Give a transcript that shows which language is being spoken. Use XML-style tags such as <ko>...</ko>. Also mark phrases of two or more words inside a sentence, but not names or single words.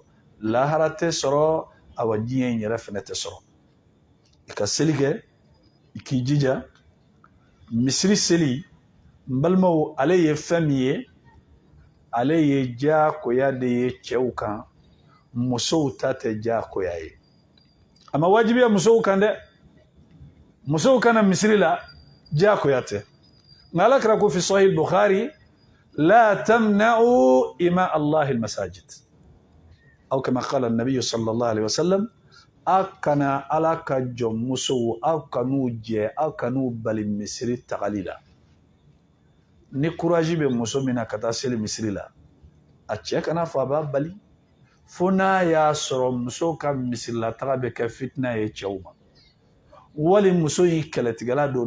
<bm>lahara tɛ sɔrɔ awa diɲɛ in yɛrɛ fɛnɛ tɛ sɔrɔ i ka seli kɛ i k'i jija misiri seli n balimaw ale ye fɛn min ye ale ye jaakoya de ye cɛw kan musow ta tɛ jaakoya ye a ma wajibiya musow kan dɛ musow kana misiri la jaakoya tɛ nka Ala kira ko</bm> <ar>في صحيح البخاري</ar> <bm>la</bm> <ar>تمنعوا إماء الله المساجد</ar> <bm>aw</bm> <ar>كما قال النبي صلى الله عليه وسلم</ar> <bm>aw kana Ala ka jɔn musow aw kan'u jɛ aw kan'u bali misiri tagali la ni courage bɛ muso min na ka taa seli misiri la a cɛ kana fɔ a b'a bali fo n'a y'a sɔrɔ muso ka misirila taga bɛ kɛ fitina ye cɛw ma wali muso in kɛlɛtigɛla don</bm>